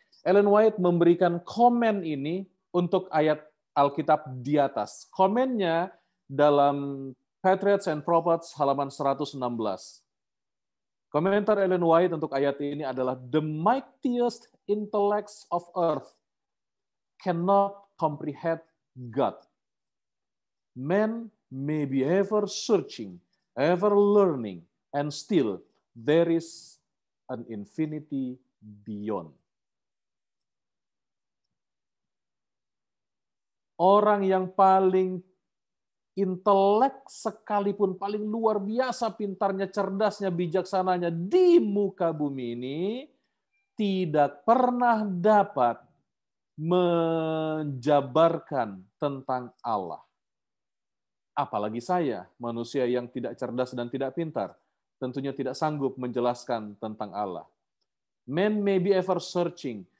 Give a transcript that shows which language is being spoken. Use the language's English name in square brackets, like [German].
[Indonesian] Ellen White memberikan komen ini untuk ayat Alkitab di atas. Komennya dalam Patriots and Prophets halaman 116. Komentar Ellen White untuk ayat ini adalah [English] the mightiest intellects of earth cannot comprehend God. Man may be ever searching, ever learning, and still there is an infinity beyond. [Indonesian] Orang yang paling intelek sekalipun, paling luar biasa pintarnya, cerdasnya, bijaksananya di muka bumi ini, tidak pernah dapat menjabarkan tentang Allah. Apalagi saya, manusia yang tidak cerdas dan tidak pintar, tentunya tidak sanggup menjelaskan tentang Allah. [English] Man may be ever searching.